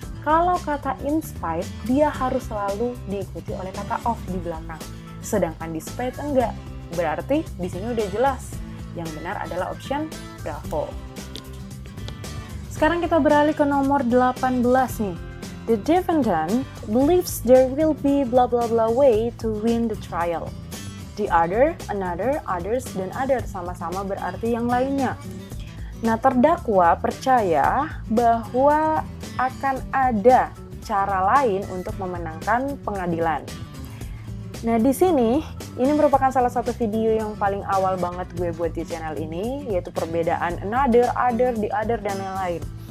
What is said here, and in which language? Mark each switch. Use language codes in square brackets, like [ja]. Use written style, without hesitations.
[id] Kalau kata in spite, dia harus selalu diikuti oleh kata of di belakang. Sedangkan despite enggak. Berarti di sini udah jelas. Yang benar adalah option bravo. Sekarang kita beralih ke nomor 18 nih. [en] The defendant believes there will be blah blah blah way to win the trial. [id] The other, another, others, dan other sama-sama berarti yang lainnya. Nah, terdakwa percaya bahwa akan ada cara lain untuk memenangkan pengadilan. Nah, di sini ini merupakan salah satu video yang paling awal banget gue buat di channel ini, yaitu perbedaan another, other, the other, dan lain-lain.